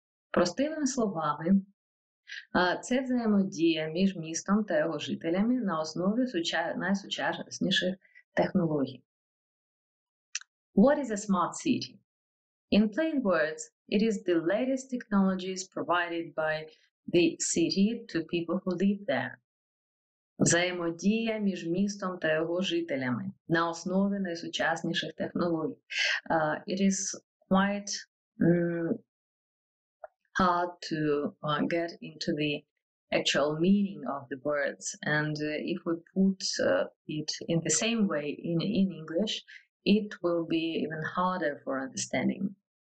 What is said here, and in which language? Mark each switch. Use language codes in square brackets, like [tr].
[uk] Простими словами, це взаємодія між містом та його жителями на основі найсучасніших технологій. [en] What is a smart city? In plain words, it is the latest technologies provided by the city to people who live there. [uk] Взаємодія між містом та його жителями на основі найсучасніших технологій. [en] It is quite hard to get into the actual meaning of the words, and if we put it in the same way in English, it will be even harder for understanding.